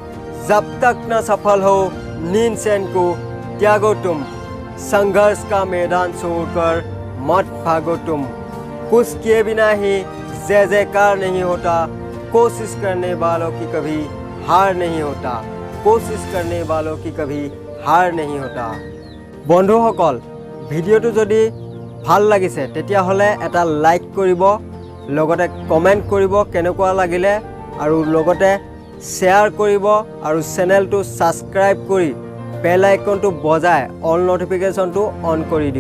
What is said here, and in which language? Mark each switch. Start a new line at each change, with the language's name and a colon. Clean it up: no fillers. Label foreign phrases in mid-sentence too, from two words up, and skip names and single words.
Hindi: जब तक न सफल हो नींद चैन को त्यागो तुम, संघर्ष का मैदान छोड़कर मत भागो तुम। कुछ किए बिना ही जय जयकार नहीं होता, कोशिश करने वालों की कभी हार नहीं होता, कोशिश करने वालों की कभी हार नहीं होता।
Assamese: बंधुসকল, ভিডিঅ'টো যদি ভাল লাগিছে তেতিয়াহ'লে এটা লাইক কৰিব, লগতে কমেণ্ট কৰিব কেনেকুৱা লাগিলে, আৰু লগতে শ্বেয়াৰ কৰিব আৰু চেনেলটো ছাবস্ক্ৰাইব কৰি
English: bell iconটো
Assamese: বজাই
English: all notificationটো
Assamese: অন কৰি দিব।